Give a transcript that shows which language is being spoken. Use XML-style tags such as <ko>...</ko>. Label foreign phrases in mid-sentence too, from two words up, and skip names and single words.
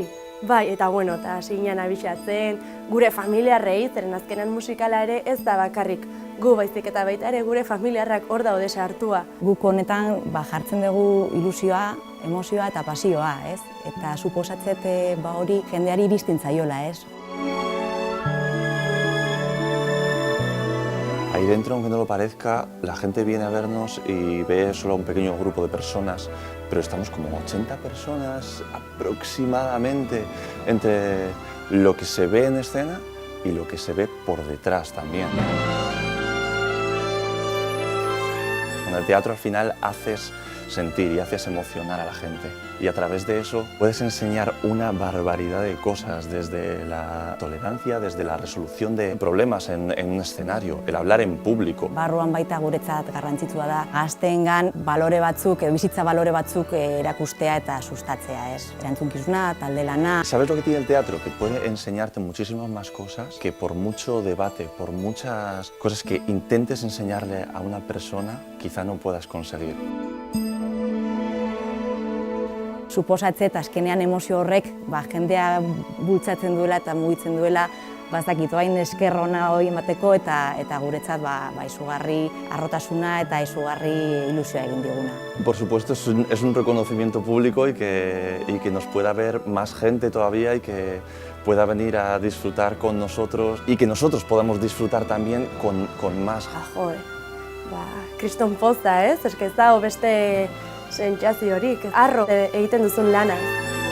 <eu>Bai, eta bueno, eta sinean abixatzen, gure familiarrei, zeren azkenan musikala ere ez da bakarrik gu baizik eta baita ere gure familiarrak hor daude sartua. Guk honetan jartzen dugu ilusioa, emozioa eta pasioa, ez? Eta suposatzet hori jendeari iristen zaiola, ez?</eu> <es>Ahí dentro, aunque no lo parezca, la gente viene a vernos y ve solo un pequeño grupo de personas, pero estamos como 80 personas aproximadamente entre lo que se ve en escena y lo que se ve por detrás también. Con el teatro al final haces sentir y haces emocionar a la gente y a través de eso puedes enseñar una barbaridad de cosas, desde la tolerancia, desde la resolución de problemas en un escenario, el hablar en público.</es> <eu>Barruan baita guretzat garrantzitsua da gazteengan balore batzuk, bizitza balore batzuk erakustea eta sustatzea, ez? Erantzunkizuna, talde lana.</eu> <es>¿Sabes lo que tiene el teatro? Que puede enseñarte muchísimas más cosas que por mucho debate, por muchas cosas que intentes enseñarle a una persona, quizá no puedas conseguir.</es> <eu>Suposatzet azkenean emozio horrek jendea bultzatzen duela eta mugitzen duela, bazakit hain esker ona hori emateko eta guretzat izugarri harrotasuna eta izugarri ilusioa egin diguna.</eu> <es>Por supuesto es un reconocimiento público y que nos pueda ver más gente todavía y que pueda venir a disfrutar con nosotros y que nosotros podamos disfrutar también con más.</es> <eu>Kriston poza, ez? Eske ez dago beste sentsaziorik, harro egiten duzun lana.</eu>